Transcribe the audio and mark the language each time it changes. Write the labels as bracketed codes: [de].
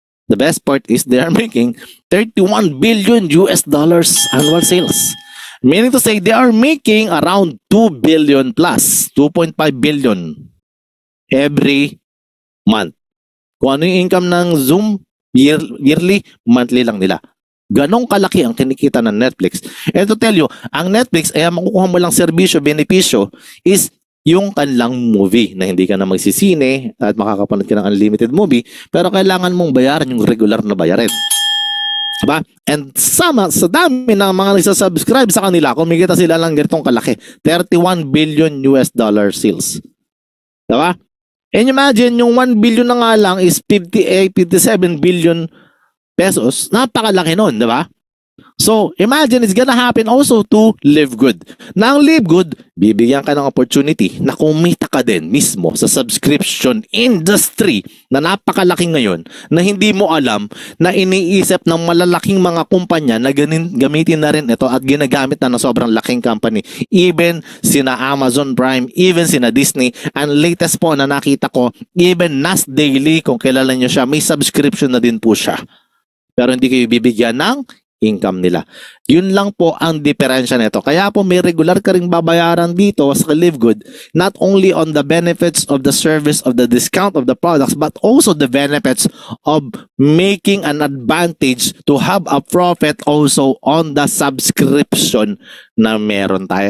[en] The best part is they are making $31 billion annual sales. Meaning to say they are making around 2 billion plus, 2.5 billion every month. [tl] Kung ano yung income ng Zoom, Yearly, monthly lang nila. Ganong kalaki ang kinikita ng Netflix. And to tell you, ang Netflix, ay makukuha mo lang serbisyo, benepisyo, is yung kanilang movie na hindi ka na magsisine at makakapanood ka ng unlimited movie, pero kailangan mong bayaran yung regular na bayarin. Diba? And sa dami ng mga nagsasubscribe sa kanila, kumikita sila lang ganitong kalaki. [en] 31 billion US dollar sales. Diba? And imagine, yung 1 billion na nga lang is 57 billion pesos. [tl] Napakalaki nun, di ba? [en] So, imagine it's gonna happen also to Live Good. [tl] Na ang Live Good, bibigyan ka ng opportunity na kumita ka din mismo sa subscription industry na napakalaki ngayon na hindi mo alam na iniisip ng malalaking mga kumpanya na gamitin na rin ito at ginagamit na ng sobrang laking company. Even sina Amazon Prime, even sina Disney, and latest po na nakita ko, even Nas Daily, kung kilala nyo siya, may subscription na din po siya. Pero hindi kayo bibigyan ng income nila. Yun lang po ang diferensya nito. Kaya po may regular ka ring babayaran dito sa [en] Live Good, not only on the benefits of the service of the discount of the products, but also the benefits of making an advantage to have a profit also on the subscription [tl] na meron tayo.